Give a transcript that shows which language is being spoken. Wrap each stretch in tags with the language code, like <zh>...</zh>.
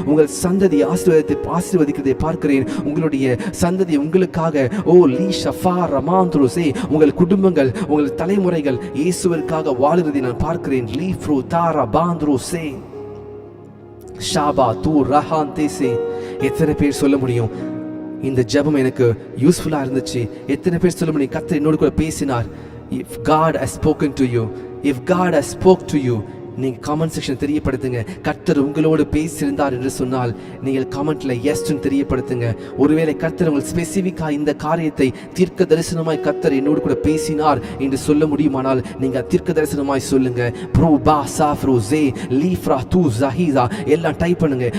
<ta>உங்கள் சந்ததி ஆசீர்வதிக்கிறதை பார்க்கிறேன். உங்களுடைய சந்ததி உங்களுக்காக ஓ லீஷஃபா ரமாந்த்ரோசே, உங்கள் குடும்பங்கள், உங்கள் தலைமுறைகள் இயேசுவிற்காக வாழுகிறதை நான் பார்க்கிறேன். லீஃப்ரோ தாரா பாந்த்ரோசே ஷாபா தூ ரஹாந்தேசே. எத்தனை பேர் சொல்ல முடியும் இந்த ஜெபம் எனக்கு யூஸ்ஃபுல்லா இருந்துச்சு? எத்தனை பேர் சொல்ல முடியும் கர்த்தர் என்னோடு கூட பேசினார்?</ta> <en>If God has spoken to you, if God has spoke to you,</en> <ta>நீங்க கமெண்ட் செக்ஷன் தெரியப்படுத்துங்க. கர்த்தர் உங்களோடு பேசியிருந்தார் என்று சொன்னால் நீங்கள் கமெண்ட்ல எஸ்ன்னு தெரியப்படுத்துங்க. ஒருவேளை கர்த்தர் உங்கள் ஸ்பெசிபிக்கா இந்த காரியத்தை தீர்க்க தரிசனமாய் கர்த்தர் என்னோடு கூட பேசினார் என்று சொல்ல முடியுமானால் நீங்க தீர்க்க தரிசனமாய் சொல்லுங்க. ப்ரோ பா சாஃப்ரோசே லீஃப்ரா தூ ஜஹீசா எல்லாம் டைப் பண்ணுங்க.</ta>